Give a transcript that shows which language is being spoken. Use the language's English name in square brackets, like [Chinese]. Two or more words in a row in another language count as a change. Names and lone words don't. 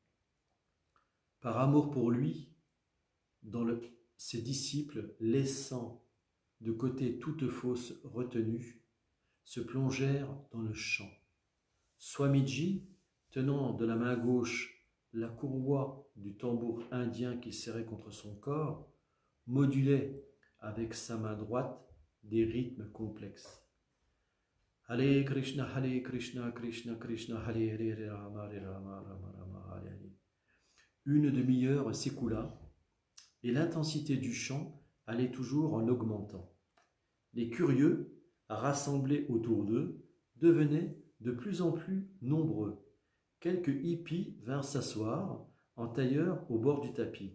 [French] Par amour pour lui, ses disciples, laissant de côté toute fausse retenue, se plongèrent dans le chant. Swamiji, tenant de la main gauche la courroie du tambour indien qu'il serrait contre son corps, modulait avec sa main droite des rythmes complexes. [Sanskrit] हरे कृष्ण कृष्ण कृष्ण हरे हरे राम राम राम राम हरे हरे. [French] Une demi-heure s'écoula et l'intensité du chant allait toujours en augmentant. Les curieux, rassemblés autour d'eux, devenaient de plus en plus nombreux. Quelques hippies vinrent s'asseoir en tailleur au bord du tapis.